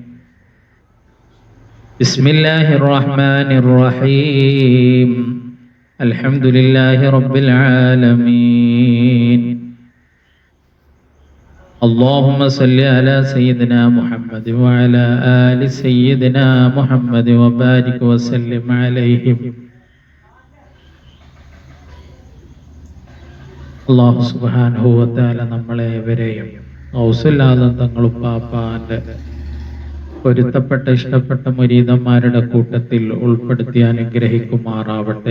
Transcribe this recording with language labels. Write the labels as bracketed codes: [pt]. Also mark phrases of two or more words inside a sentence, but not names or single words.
[ar] بسم الله الرحمن الرحيم. الحمد لله رب العالمين. اللهم صل على سيدنا محمد وعلى آل سيدنا محمد وبارك وسلم عليهم. الله سبحانه وتعالى [ml] നമ്മളെ ഇവരെയും ഔസുല്ലാദ് തങ്ങളും പാപ്പാന്റെ പൊരുത്തപ്പെട്ട ഇഷ്ടപ്പെട്ട മുരീദന്മാരുടെ കൂട്ടത്തിൽ ഉൾപ്പെടുത്തി അനുഗ്രഹിക്കുമാറാവട്ടെ.